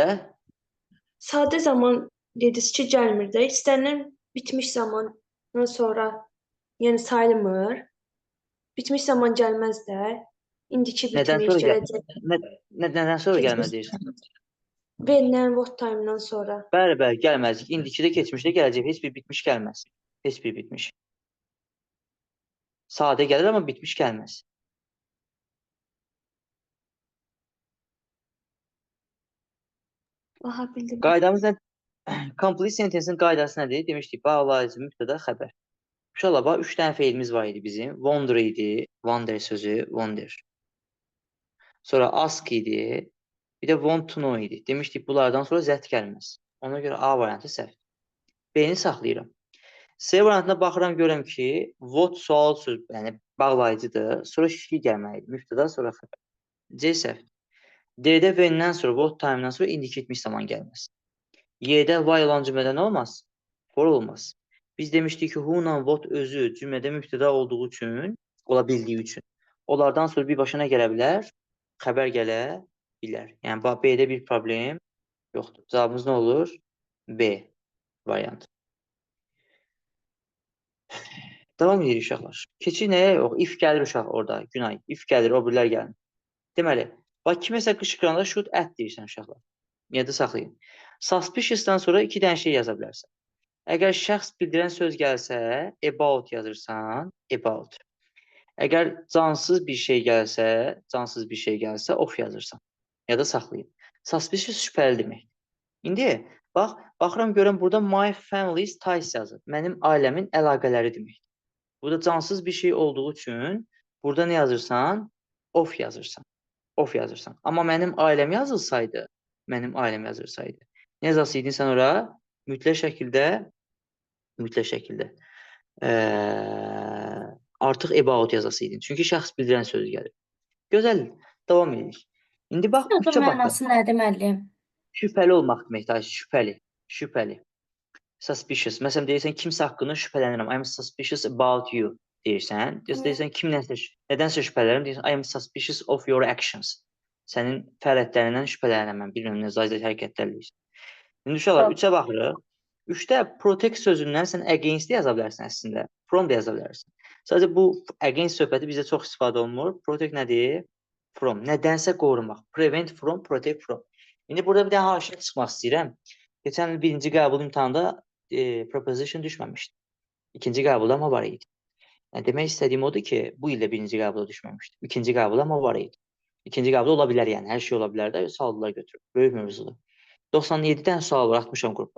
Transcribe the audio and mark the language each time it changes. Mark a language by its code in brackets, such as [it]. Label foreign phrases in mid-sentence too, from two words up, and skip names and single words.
[az] Sadə zaman dediniz ki, gəlmir də. İstənilən bitmiş zamandan sonra, yəni sayılmır. Bitmiş zaman gəlməz də. İndiki Nədən bitmiş, sonra gələcək. Nədən sonra gəlməz deyirsən? When'dən, [en] what time- [az] dan sonra. Bəli, gəlməzlik. İndiki də keçmişdə gələcək. Heç bir bitmiş gəlməz. Heç bir bitmiş. Sadə gəlir, amma bitmiş gəlməz. Aha, bildim. Qaydamız nə? [en] Complete sentence- [az] in qaydası nədir? Demişdik, bağlayıcı, mübtəda, xəbər. Uşaqlar, bax, 3 dənə feilimiz var idi bizim. Wonder idi, wonder sözü, wonder. Sonra ask idi, bir də [en] want to know [az] idi. Demişdik, bunlardan sonra zət gəlməz. Ona görə A variantı səhv. B-ni saxlayıram. C variantına baxıram, görəm ki, what sual söz, yəni bağlayıcıdır. Sonra şişki gəlməlidir. Mübtəda, sonra xəbər. C səhv. D-də when-dən sonra, [en] what time- [az] dan sonra indiki etmiş zaman gəlməz. Y-də why olan cümlədə nə olmaz? For olmaz. Biz demişdik ki, who-la what özü cümlədə mübtəda olduğu üçün, ola bildiyi üçün, onlardan sonra bir başına gələ bilər, xəbər gələ bilər. Yəni, B-də bir problem yoxdur. Cavabımız nə olur? B variantı. Davam edirik uşaqlar. Keçir nəyə? Yox, if gəlir uşaq orada, Günay. If gəlir, o birlər gəlmir. Deməli, bax, kiməsə qışqıranda [en] shoot at [az] deyirsən uşaqlar. Yada saxlayın. Suspicious-dan sonra 2 dənə şey yaza bilərsən. Əgər şəxs bildirən söz gəlsə, about yazırsan, about. Əgər cansız bir şey gəlsə, of yazırsan. Ya da saxlayın. Suspicious şübhəli demək. İndi, bax, baxıram görəm burada [en] my family's ties [az] yazır. Mənim ailəmin əlaqələri demək. Burada cansız bir şey olduğu üçün, burada nə yazırsan? Of yazırsan. Of yazırsan. Amma mənim ailəm yazılsaydı, nə yazasıydın sən ora? Mütləq şəkildə artıq about yazasıydın. Çünki şəxs bildirən sözü gəlir. Gözəl, davam edirik. İndi bax, Sözün üçə baxın. mənası nədir müəllim? Şübhəli olmaq deməkdir, şübhəli. Suspicious. Məsələn, deyirsən, kimsə haqqında şübhələnirəm. [en] I am suspicious about you deyirsən. [az] Deyirsən, nədənsə şübhələnirəm. Deyirsən, [en] I am suspicious of your actions. [az] Sənin fəaliyyətlərindən şübhələnirəm mən. Bilmirəm, nə zayda hərəkətlər deyirsən. İndi uşaqlar, 3-ə baxırıq. 3-də protect sözündən sən against yaza bilərsən əslində. From da yaza bilərsən. Sadəcə bu against söhbəti bizdə çox istifadə olunmur. Protect nədir? From. Nədənsə qorumaq. [en] Prevent from, protect from. [az] İndi burada bir dənə haşiyə çıxmaq istəyirəm. Keçən il birinci qəbul imtahanda proposition düşməmişdi. İkinci qəbulda amma var idi. Yəni, demək istədiyim odur ki, bu ildə birinci qəbula düşməmişdi. İkinci qəbulda amma var idi. İkinci qəbulda ola bilər, yəni hər şey ola bilər də, suallar götürüb. Böyük mövzudur. 97 dənə sual var, 60 qrupa.